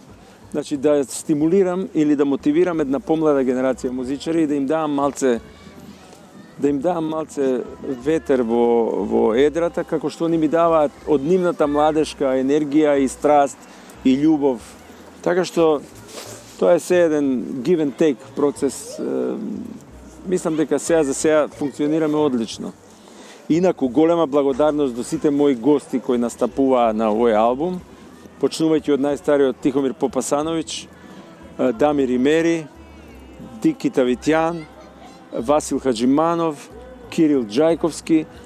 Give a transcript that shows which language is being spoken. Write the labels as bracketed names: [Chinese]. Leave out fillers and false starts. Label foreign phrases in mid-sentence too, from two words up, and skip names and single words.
[Macedonian] Значи да стимулирам или да мотивирам една помлада генерација музичари и да им давам малце ветер во едрата, како што они ми даваат од нивната младешка енергија и страст и љубов. Така што тоа е се еден [English] give and take [Macedonian] процес. Мислам дека сега функционираме одлично. Инаку, голема благодарност до сите мои гости кои настапуваа на овој албум, почнувајќи од најстариот Тихомир Попасановиќ, Дамир Имери, Дики Тавитјан, Васил Хаджиманов, Кирил Џајковски,